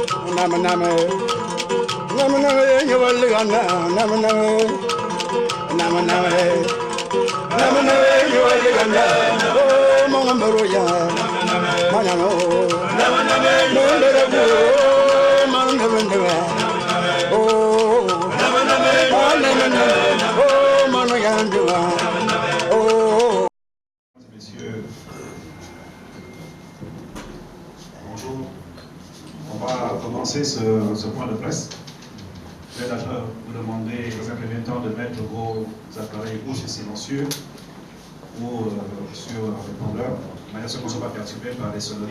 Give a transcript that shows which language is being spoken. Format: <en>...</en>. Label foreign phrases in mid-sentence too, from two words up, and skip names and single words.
<en>Nama nama, nama nama, you will look on nama nama, nama nama, nama nama, you will look on oh, Mama Maruya, Mana no, nama nama, no, Mama Maruya, oh, nama nama, oh, Mama Yandua, oh.</en> <fr>Messieurs, bonjour. On va commencer ce point de presse. Je vais d'abord vous demander dans un premier temps de mettre vos appareils bouches et silencieux ou sur répondeur, de manière à ce qu'on ne soit pas perturbé par les sonneries.</fr>